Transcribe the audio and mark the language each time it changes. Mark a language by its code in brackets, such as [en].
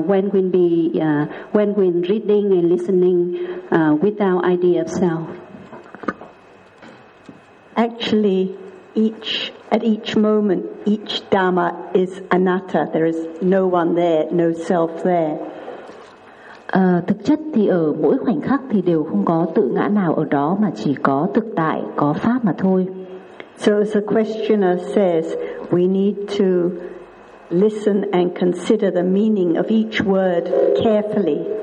[en] When reading and listening without idea of self? Actually, at each moment, each Dhamma is anatta. There is no one there, no self there. [vi] Thực chất thì ở mỗi khoảnh khắc thì đều không có tự ngã nào ở đó, mà chỉ có thực tại, có pháp mà thôi. [en] So as the questioner says, we need to listen and consider the meaning of each word carefully.